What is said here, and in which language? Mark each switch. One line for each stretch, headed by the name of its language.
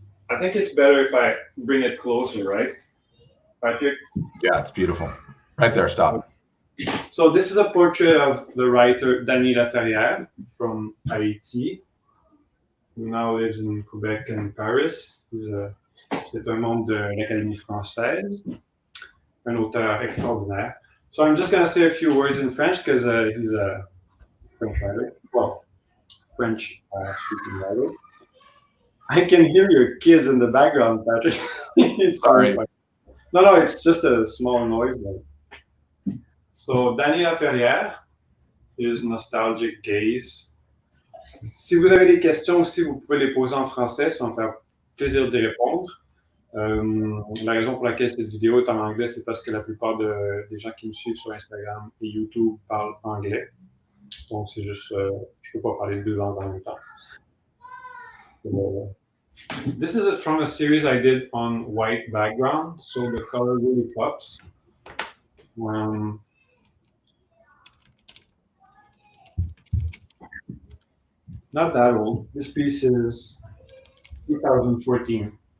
English: I think it's better if I bring it closer, right, Patrick? Yeah, it's beautiful. Right there, stop. So this is a portrait of the writer Dany Laferrière from Haïti, who now lives in Quebec and Paris.
French: C'est un membre de l'Académie française, un auteur extraordinaire.
English: So I'm just going to say a few words in French because he's a French writer. Well, French speaking writer. I can hear your kids in the background, Patrick. It's sorry. No, it's just a small noise. So, Dany Laferrière is Nostalgic Gaze.
French: Si vous avez des questions aussi, vous pouvez les poser en français, ça va me faire plaisir d'y répondre. La raison pour laquelle cette vidéo est en anglais, c'est parce que la plupart des gens qui me suivent sur Instagram et YouTube parlent anglais. Donc, c'est juste, je ne peux pas parler 2 langues en même temps.
English: This is from a series I did on white background, so the color really pops. Not that old. This piece is 2014.